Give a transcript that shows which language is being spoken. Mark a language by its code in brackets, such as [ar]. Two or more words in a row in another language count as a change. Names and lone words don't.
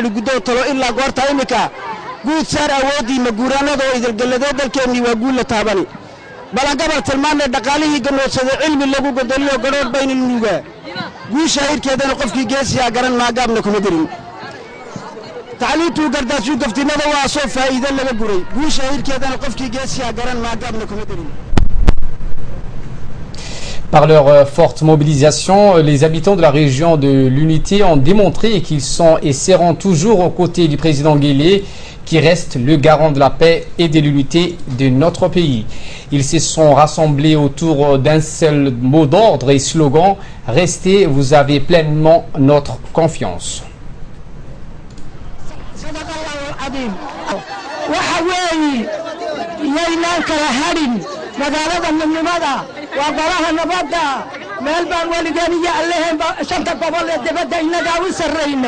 [so] ligudoo talo ilaa goorta imika guud saar awoodiima guuraanadoo idilgalladee dalkeennii waa guul la taabani balangabal tilmaanee dhaqaalihii ganoodsada cilmi lagu godoliyo gadhoodh bayna nuugaa guusha hirkeedana qofkii geesiyaa garan maagaabna kuma dirin tacliintuu gardaasuu gaftinada waa soo faa'iido laga guray guusha hirkeedana qofkii geesiyaa garan maagaabna kuma darin. [fr] Par leur forte mobilisation, les habitants de la région de l'Unité ont démontré qu'ils sont et seront toujours aux côtés du président Guélé, qui reste le garant de la paix et de l'unité de notre pays. Ils se sont rassemblés autour d'un seul mot d'ordre et slogan « Restez, vous avez pleinement notre confiance ». [so] magaalada midnimada waa golaha nabadda meel baan weligaan iyo allaheen shanta gobol ee dibadda innagaa u sarraynay